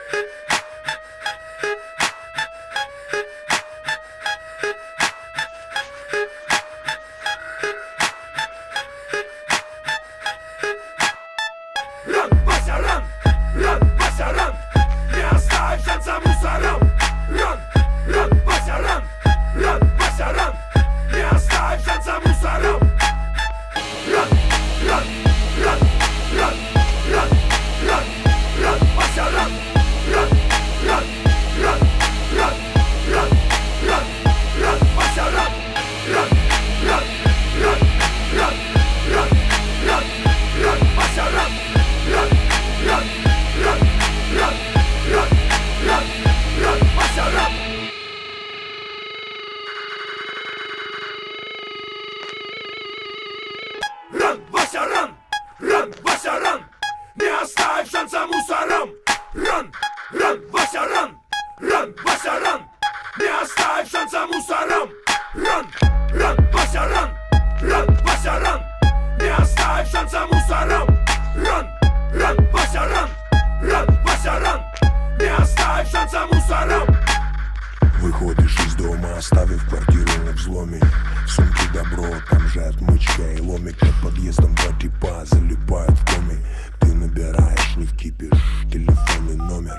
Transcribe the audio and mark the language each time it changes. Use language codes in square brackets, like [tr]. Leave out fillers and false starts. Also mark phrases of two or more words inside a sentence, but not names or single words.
[en] Run, Вася, run! Run, Вася, run! [ru] Не оставь шанса мусорам! [en] Run, run, Вася, run! Run, Вася, run! [ru] Не оставь шанса мусорам! [en] Run, run, run, run, run, run, run, Вася, run! Run, run, run, run, run, run, run, Вася, run! Run, run, run, run, run, run, run, Вася, run! Run, run, run, run, run, run, run, Вася, run! Run, Вася, run! Run, Вася, run! [ru] Не оставь шанса мусорам! [en] Run, run, Вася, run! Run, Вася, run! [ru] Не оставь шанса мусорам! [en] Run, run, Вася, run! Run, Вася, run! [ru] Не оставь шанса мусорам! [en] Run! Run, Вася, run! Run, Вася, run! [ru] Не оставь шанса мусорам! Выходишь из дома, оставив квартиру на взломе. В сумке добро, там же отмычка и ломик. Под подъездом два типа залипают в коме. Ты набираешь, не вкипишь, телефонный номер.